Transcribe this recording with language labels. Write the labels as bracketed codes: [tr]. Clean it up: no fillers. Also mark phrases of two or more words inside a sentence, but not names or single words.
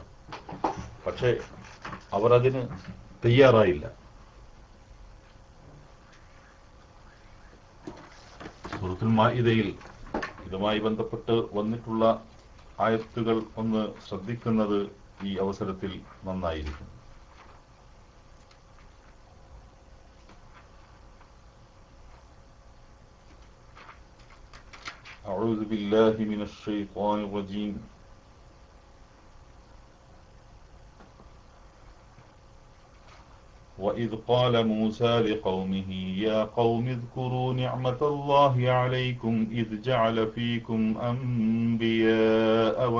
[ml] പക്ഷേ അവർ അതിന് തയ്യാറായില്ല. സൂറത്തുൽ മാഇദയിൽ ഇതുമായി ബന്ധപ്പെട്ട് വന്നിട്ടുള്ള ആയത്തുകൾ ഒന്ന് ശ്രദ്ധിക്കുന്നത് ഈ അവസരത്തിൽ നന്നായിരിക്കും. [ar] أعوذ بالله من الشيطان الرجيم. وإذ قال موسى لقومه يا قوم اذكروا نعمة الله عليكم إذ جعل فيكم أنبياء